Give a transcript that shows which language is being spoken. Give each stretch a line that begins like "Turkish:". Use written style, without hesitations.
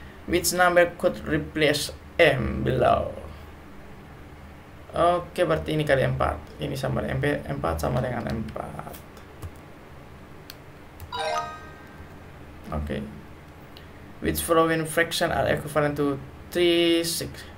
English: Which number could replace M below?
Indonesian: Oke, berarti ini kali 4. Ini sama dengan 4 sama dengan 4. Oke.
English: Which following fraction are equivalent to 3/6?